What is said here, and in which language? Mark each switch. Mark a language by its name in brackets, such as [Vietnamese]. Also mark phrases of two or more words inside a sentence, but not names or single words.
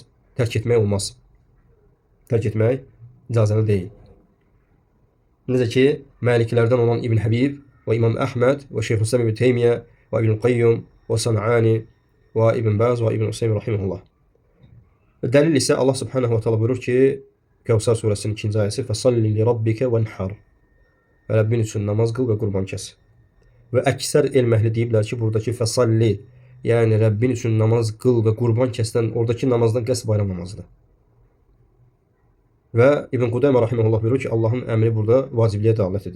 [Azerbaijani] Tərk etmək olmaz. Tərk etmək icazəli deyil. Necə ki, Məliklərdən olan İbn Həbib və İmam Əhməd və Şeyxülislam İbn Teymiyyə və İbn Qayyum və San'ani və İbn Baz və İbn Useym rahimehullah. Dəlil isə Allah [Arabic] سبحانه و تعالى [Azerbaijani] buyurur ki, Kəvsər surəsinin 2-ci ayəsi [Arabic] "فصل لربك وانحر." [Azerbaijani] Rəbbin üçün namaz qıl və qurban kəs. Və əksər elm əhli deyiblər ki, buradakı fəsalli, yəni Rəbbin üçün namaz qıl və qurban kəsdən oradakı namazdan qəsd bayram namazıdır. Və İbn Qudaymə rahimehullah buyurur ki, Allahın əmri burada vacibliyə dəlalət edir.